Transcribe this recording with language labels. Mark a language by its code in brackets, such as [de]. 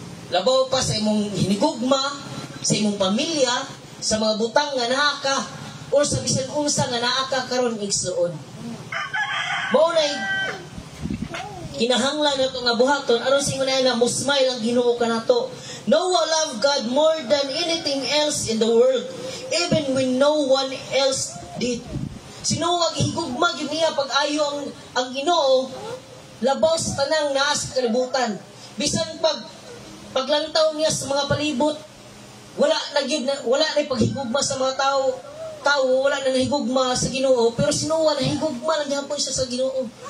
[ceb] Labaw pa sa imong hinigugma, sa imong pamilya, sa mga butang nga naa ka o sa bisan unsa nga naa ka karon igsuon. Mao nay kinahanglan nato nga buhaton aron sa ingon na musmile ang Ginoo kanato. [en] Noah loved God more than anything else in the world, even when no one else did. [ceb] Si Noah gihigugma gyud niya pag-ayo ang Ginoo labaw sa tanang naa sa kalibutan. Bisan paglantaw niya sa mga palibot, wala na paghigugma sa mga tao, wala na nahigugma sa Ginoo, pero si Noah nahigugma lang gyapon siya sa Ginoo.